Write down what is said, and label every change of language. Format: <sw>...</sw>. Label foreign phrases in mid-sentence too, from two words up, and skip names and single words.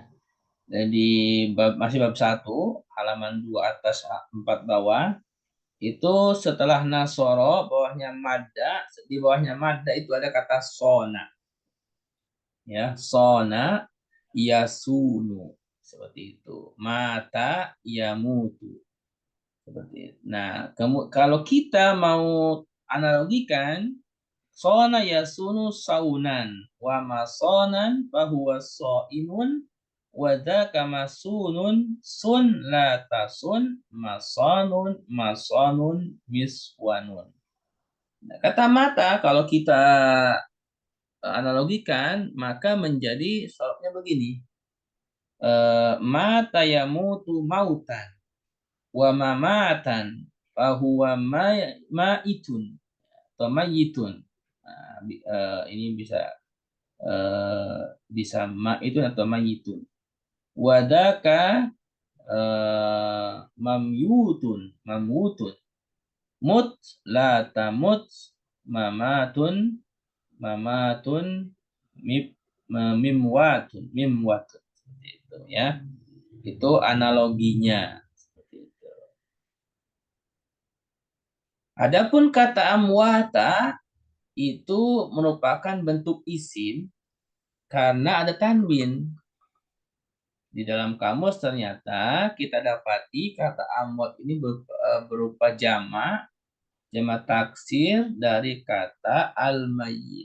<id>Jadi masih bab 1 halaman 2 atas 4 bawah itu setelah nasoro bawahnya madda, di bawahnya madda itu ada kata sona, ya,</id> <ar>صان يصون,</ar> <id>seperti itu.</id> <ar>مات يموت,</ar> <id>seperti itu. Nah, kalau kita mau analogikan</id> <ar>صان يصون صونا ومصانا فهو صائن وذاك مصون صن لا تصن مصان مصوان.</ar> <id>Nah, kata mata kalau kita analogikan maka menjadi sorobnya begini.</id> <ar>مات يموت موتا ومماتا فهو مائت atau mayitun.</ar> <id>Nah, ini bisa ma'itun atau mayitun.</id> <ar>وذاك مموت مت لا تمت ممات مموات</ar> <id>seperti itu, ya, itu analoginya seperti itu. Adapun kata amwata itu merupakan bentuk isim karena ada tanwin. Di dalam kamus ternyata kita dapati kata amwat ini berupa jamak taksir dari kata al-mayyit.</id>